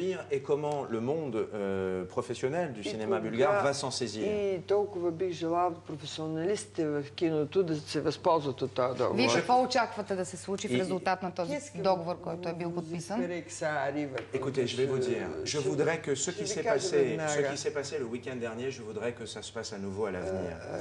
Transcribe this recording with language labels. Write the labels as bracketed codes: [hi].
[fr] Et comment le monde professionnel du cinéma bulgare va s'en saisir. [bg] И толкова бих желал професионалистите в киното да се възползват от този договор. Вие какво очаквате да се случи в резултат на този договор, който е бил подписан? [fr] Écoutez, je vais vous dire, je voudrais que ce qui s'est passé le week-end dernier, je voudrais que ça se passe à nouveau à l'avenir.